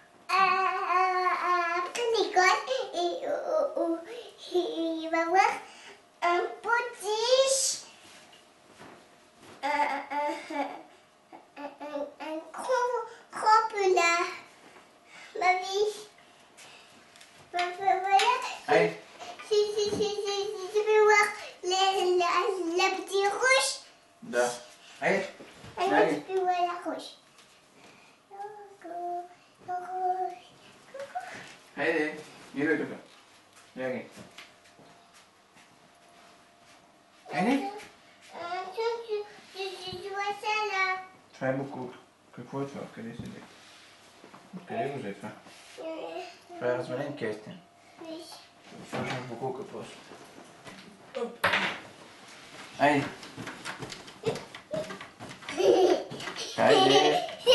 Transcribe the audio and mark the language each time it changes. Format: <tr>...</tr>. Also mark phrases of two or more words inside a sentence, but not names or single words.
<bg>И във потиш кропля. Виж. Ай!</bg> <fr>La petite rouge.</fr> <bg>Да. Ай!</bg> <fr>Elle tu vois la rouge.</fr> <bg>Хайде, идвай тук. Бягай. Хайде!</bg> <fr>Tu vois ça là?</fr> <bg>Това е буклук. Какво е това? Къде седи? Къде го взе това? Това е развален кестен. Виж. Сложим в буклука просто. Оп. Айде. Хайде.</bg>